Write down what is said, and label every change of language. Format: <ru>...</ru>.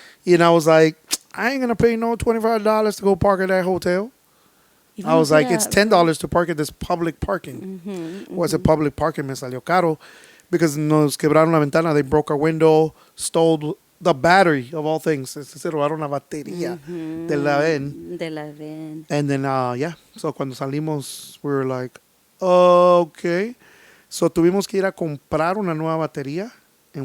<en>And I was like, I ain't going to pay no $25 to go park at that hotel. I was like, it's $10 to park at this public parking. Was it public parking?</en> <es>Me salió caro</es> <en>because</en> <es>nos quebraron la ventana.</es> <en>They broke our window, stole the battery of all things.</en> <es>Se robaron la batería de la van. De la van.</es> <en>And then, so</en> <es>cuando salimos,</es> <en>we were like, okay.</en> <es>So tuvimos que ir a comprar una nueva batería en</es>